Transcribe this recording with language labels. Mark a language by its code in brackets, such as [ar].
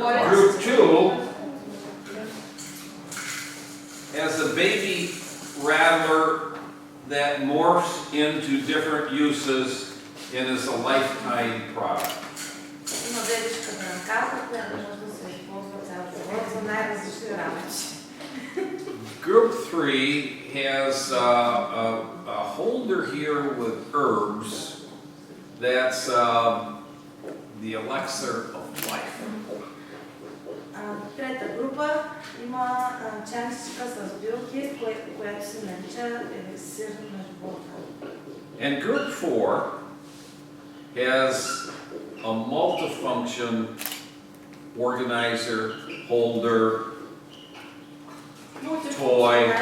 [en] Group 2 has a baby rattler that morphs into different uses and is a lifetime product. [bg] Има бебешка дънкарка, която може да се използва цял живот за най-различни работи. [en] Group 3 has a holder here with herbs that's the elixir of life. [bg] Трета група има чашка с билки, която се нарича еликсир на живота. [en] And group 4 has a multifunction organizer, holder, toy.